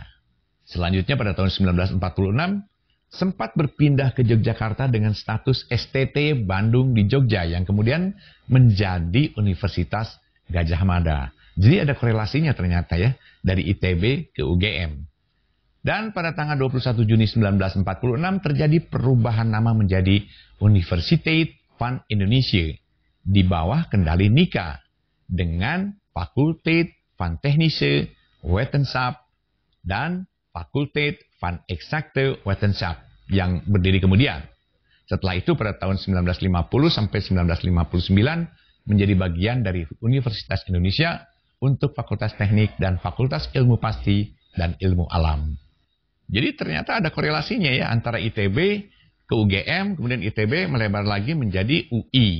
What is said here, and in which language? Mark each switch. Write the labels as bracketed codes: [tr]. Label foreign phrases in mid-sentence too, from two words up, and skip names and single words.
[id] Selanjutnya pada tahun 1946 sempat berpindah ke Yogyakarta dengan status STT Bandung di Jogja yang kemudian menjadi Universitas Gajah Mada. Jadi ada korelasinya ternyata ya, dari ITB ke UGM. Dan pada tanggal 21 Juni 1946 terjadi perubahan nama menjadi Universiteit van Indonesia di bawah kendali NICA dengan Fakulteit van Technische Wetenschap dan Fakulteit van Exacte Wetenschap yang berdiri kemudian. Setelah itu pada tahun 1950 sampai 1959 menjadi bagian dari Universitas Indonesia untuk Fakultas Teknik dan Fakultas Ilmu Pasti dan Ilmu Alam. Jadi ternyata ada korelasinya ya antara ITB ke UGM, kemudian ITB melebar lagi menjadi UI.